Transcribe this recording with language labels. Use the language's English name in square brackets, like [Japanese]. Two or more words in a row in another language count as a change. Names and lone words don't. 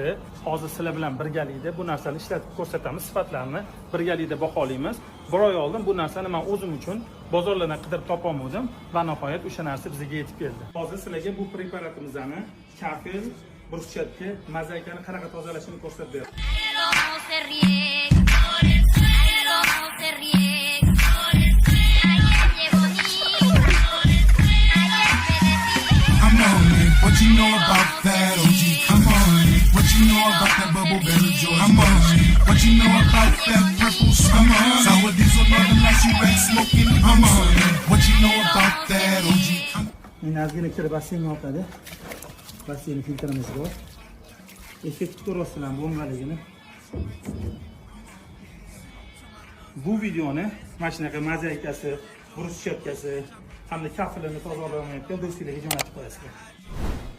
[Uzbek] Hozir sizlar bilan birgalikda bu narsani ishlatib ko'rsatamiz, sifatlarini birgalikda baholaymiz. Bir oy oldin bu narsani men o'zim uchun bozorlardan qidirib topolmadim va nihoyat o'sha narsa bizga yetib keldi. Hozir sizlarga bu preparatimizni kafil, bruschatka, mozaikani qanaqa tozalashini ko'rsatib beraman. [English] What you know about that OG? Come on. What you know about that bubble belly joy? Come on. What you know about that purple smoke? Sour diesel, nothing like cigarette smoking. Come on. What you know about that OG? [Uzbek] Meni ozgina kirib basseynga oqadi. Basseyn filtrimiz bor. Effekt ko'rasizlar bo'mbaligini. Bu videoni mana shunaqa mozaikasi, bruschatkasi hamda kafilini tozalamayotgan do'stlarga jo'natib qo'yasizlar.